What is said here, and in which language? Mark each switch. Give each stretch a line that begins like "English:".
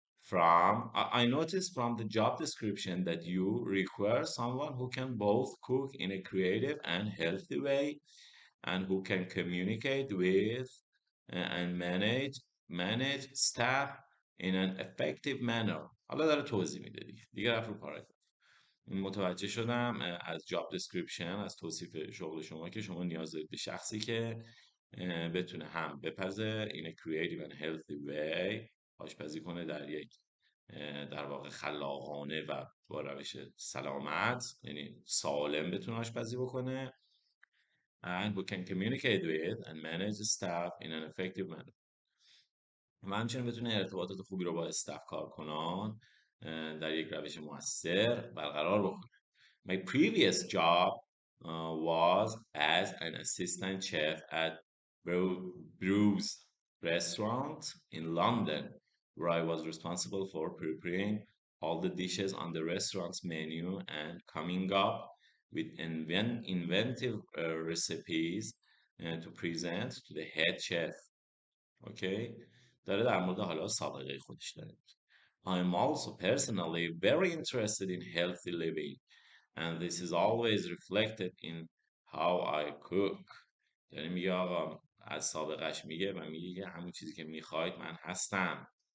English: I noticed from the job description that you require someone who can both cook in a creative and healthy way and who can communicate with and manage staff in an effective manner.
Persian: حالا داره توضیح میده دیگه رفت رو پاراگراف. متوجه شدم از جاب دسکریپشن، از توصیف شغل شما، که شما نیاز دارید به شخصی که بتونه هم بپزه
English: in a creative and healthy way،
Persian: آشپزی کنه در یک در واقع خلاقانه و با روش سلامت، یعنی سالم بتونه آشپزی بکنه
English: and who can communicate with and manage staff in an effective manner.
Persian: و همچنین بتونه ارتباطات خوبی رو با استاف کارکنان در یک روش مؤثر برقرار بکنه.
English: My previous job was as an assistant chef at Bruce restaurant in London, where I was responsible for preparing all the dishes on the restaurant's menu and coming up with inventive recipes to present to the head chef. Okay?
Persian: داره در مورد حالا سابقه خودش داره.
English: I'm also personally very interested in healthy living, and this is always reflected in how I cook.
Persian: یعنی میگه آقا از سابقش میگه و میگه همون چیزی که میخواید من هستم.